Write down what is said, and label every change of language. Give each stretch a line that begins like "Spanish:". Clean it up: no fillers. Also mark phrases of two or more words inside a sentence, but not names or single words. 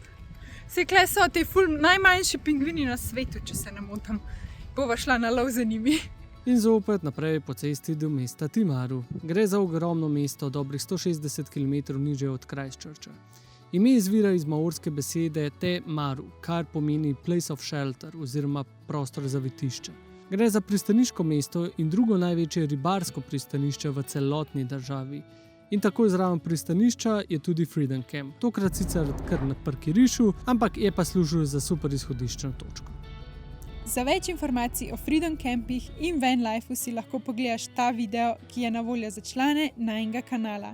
Slovenian: Saj kle so te najmanjši pingvini na svetu, če se ne motim. Bova šla na lov za njimi. In zopet naprej po cesti do mesta Timaru. Gre za ogromno mesto, dobrih 160 km nižje od Christchurcha. Ime izvira iz maorske besede Te Maru, kar pomeni
English: place of shelter
Slovenian: oziroma prostor za zavetišče. Gre za pristaniško mesto in drugo največje ribarsko pristanišče v celotni državi. In tako zraven pristanišča je tudi Freedom Camp. Tokrat sicer kar na parkirišču, ampak je pa služil za super izhodiščno točko. Za več informacij o Freedom Campih in
English: van lifeu
Slovenian: si lahko pogledaš ta video, ki je na voljo za člane najinega kanala.